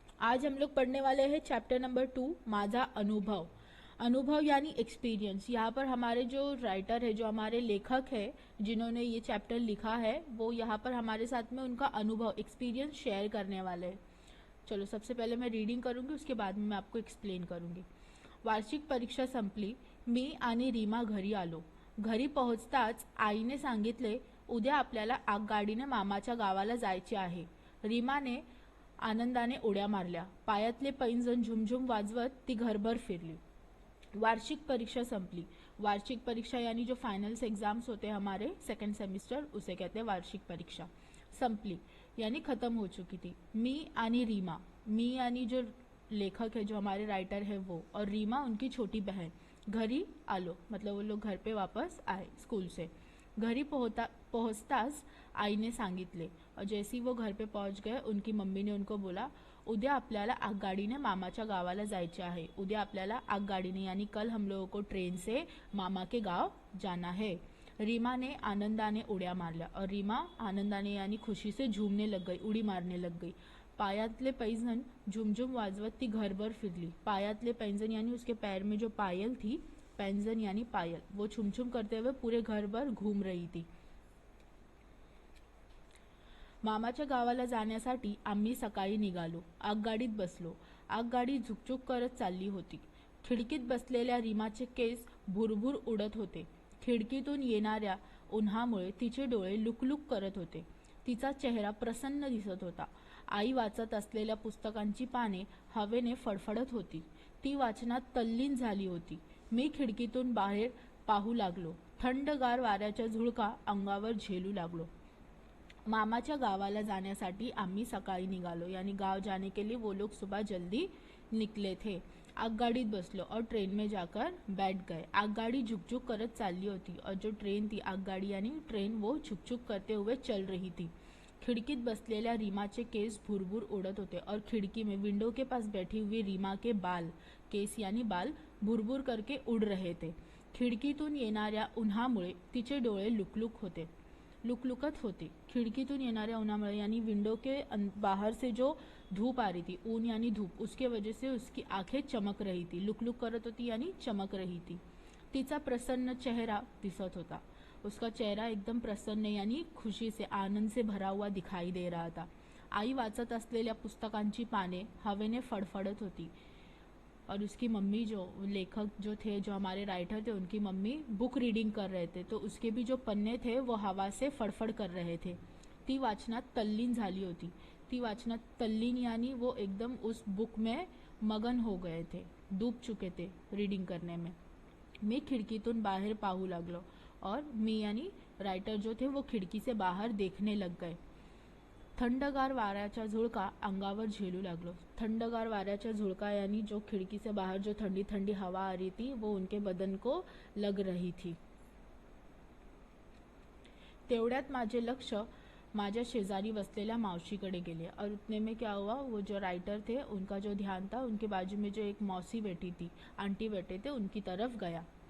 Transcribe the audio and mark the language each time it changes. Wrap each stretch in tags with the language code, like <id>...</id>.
<hi>आज हम लोग पढ़ने वाले हैं चैप्टर नंबर 2,</hi> <mr>माझा अनुभव।</mr> <hi>अनुभव यानी एक्सपीरियंस। यहाँ पर हमारे जो राइटर है, जो हमारे लेखक है, जिन्होंने ये चैप्टर लिखा है, वो यहाँ पर हमारे साथ में उनका अनुभव, एक्सपीरियंस शेयर करने वाले हैं। चलो, सबसे पहले मैं रीडिंग करूँगी, उसके बाद में मैं आपको एक्सप्लेन करूँगी।</hi> <mr>वार्षिक परीक्षा संपली, मी आणि रीमा घरी आलो। घरी पोहोचताच आईने सांगितले, उद्या आपल्याला आगगाडीने मामाच्या गावाला जायचे आहे। रीमाने आनंदाने उड्या मारल्या, पायातले पैंजण झुमझुम वाजवत ती घरभर फिरली। वार्षिक परीक्षा संपली।</mr> <hi>वार्षिक परीक्षा यानी जो फाइनल्स एग्जाम्स होते हैं हमारे सेकेंड सेमिस्टर, उसे कहते हैं वार्षिक परीक्षा।</hi> <mr>संपली</mr> <hi>यानी खत्म हो चुकी थी।</hi> <mr>मी आणि रीमा, मी</mr> <hi>यानी जो लेखक है, जो हमारे राइटर है वो, और रीमा उनकी छोटी बहन।</hi> <mr>घरी आलो</mr> <hi>मतलब वो लोग घर पे वापस आए स्कूल से।</hi> <mr>घरी पहुंचताच आईने सांगितले,</mr> <hi>और जैसे ही वो घर पे पहुंच गए, उनकी मम्मी ने उनको बोला,</hi> <mr>उद्या आपल्याला आगगाडीने मामाच्या गावाला जायचे आहे। उद्या आपल्याला आगगाडीने</mr> <hi>यानी कल हम लोगों को ट्रेन से मामा के गांव जाना है।</hi> <mr>रीमा ने आनंदाने उड़िया मारल्या,</mr> <hi>और रीमा आनंदाने यानी खुशी से झूमने लग गई, उड़ी मारने लग गई।</hi> <mr>पायातले पैंजन झुमझुम वाजवत ती घरभर फिरली। पायातले पैंजन</mr> <hi>यानी उसके पैर में जो पायल थी, पैंजन यानी पायल, वो छुमछुम करते हुए पूरे घर भर घूम रही थी।</hi> <mr>मामाच्या गावाला जाण्यासाठी आम्ही सकाळी निघालो। आगगाडीत बसलो। आगगाडी झुकझुक करत चालली होती। खिडकीत बसलेल्या रीमाचे केस भुरभुर उडत होते। खिडकीतून येणाऱ्या उन्हामुळे तिचे डोळे लुकलुक करत होते। तिचा चेहरा प्रसन्न दिसत होता। आई वाचत असलेल्या पुस्तकांची पाने हवेने फडफडत होती। ती वाचनात तल्लीन झाली होती। मी खिडकीतून बाहेर पाहू लागलो। थंडगार वाऱ्याचा झुळका अंगावर झेलू लागलो। मामाच्या गावाला जाण्यासाठी आम्ही सकाळी निघालो,</mr> <hi>यानी गांव जाने के लिए वो लोग सुबह जल्दी निकले थे।</hi> <mr>आगगाडीत बसलो</mr> <hi>और ट्रेन में जाकर बैठ गए।</hi> <mr>आगगाडी झुकझुक करत चालली होती,</mr> <hi>और जो ट्रेन थी, आगगाडी यानी ट्रेन, वो झुकझुक करते हुए चल रही थी।</hi> <mr>खिड़कीत बसलेल्या रीमाचे केस भुरभुर उड़त होते,</mr> <hi>और खिड़की में विंडो के पास बैठी हुई रीमा के बाल, केस यानी बाल, भुरभुर करके उड़ रहे थे।</hi> <mr>खिडकीतून येणाऱ्या उन्हामुळे तिचे डोळे लुकलुकत होते। खिड़कीतून येणाऱ्या उन्हामुळे</mr> <hi>यानी विंडो के बाहर से जो धूप आ रही थी, ऊन यानी धूप, उसके वजह से उसकी आंखें चमक रही थी।</hi> <mr>लुकलुक करत होती</mr> <hi>यानी चमक रही थी।</hi> <mr>तिचा प्रसन्न चेहरा दिसत होता।</mr> <hi>उसका चेहरा एकदम प्रसन्न यानी खुशी से, आनंद से भरा हुआ दिखाई दे रहा था।</hi> <mr>आई वाचत असलेल्या पुस्तकांची पाने हवेने फडफडत होती,</mr> <hi>और उसकी मम्मी, जो लेखक जो थे, जो हमारे राइटर थे, उनकी मम्मी बुक रीडिंग कर रहे थे, तो उसके भी जो पन्ने थे वो हवा से फड़फड़ कर रहे थे।</hi> <mr>ती वाचनात तल्लीन झाली होती। ती वाचनात तल्लीन</mr> <hi>यानी वो एकदम उस बुक में मगन हो गए थे, डूब चुके थे रीडिंग करने में।</hi> <mr>मी खिडकीतून बाहेर पाहू लागलो,</mr> <hi>और मी यानी राइटर जो थे वो खिड़की से बाहर देखने लग गए।</hi> <mr>थंडगार वाऱ्याचा झुळका अंगावर झेलू लागलो। थंडगार वाऱ्याचा झुळका</mr> <hi>यानी जो खिड़की से बाहर जो ठंडी ठंडी हवा आ रही थी, वो उनके बदन को लग रही थी।</hi> <mr>तेवढ्यात माझे लक्ष माझ्या शेजारी बसलेल्या मावशीकडे गेले,</mr> <hi>और उतने में क्या हुआ, वो जो राइटर थे उनका जो ध्यान था, उनके बाजू में जो एक मौसी बैठी थी, आंटी बैठे थे, उनकी तरफ गया।</hi>